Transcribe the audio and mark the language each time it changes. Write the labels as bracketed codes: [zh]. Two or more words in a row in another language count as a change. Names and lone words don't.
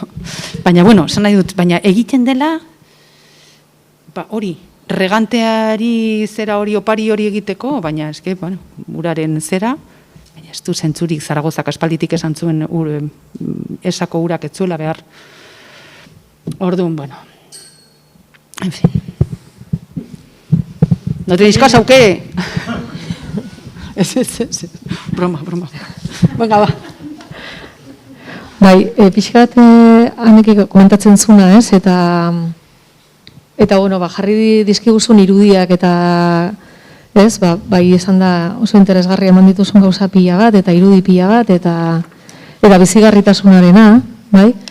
[eu] Baina, bueno, esan nahi dut, baina egiten dela, hori, reganteari zera hori, opari hori egiteko, baina eske, bueno, uraren zera, baina ez du zentzurik Zaragozak aspalditik esan zuen esako urak ez zuela behar. Orduan, bueno, [es] en fin. No tenéis casa, ¿o qué? Broma. Venga, [eu] ba. Bai, pixkat anek komentatzen zuna, ez? Eta bueno, jarri dizkiguzun irudiak eta, ez? Bai, esan da oso interesgarri eman dituzun gauza pila bat, eta irudi pila bat, eta bizigarritasunarena, bai?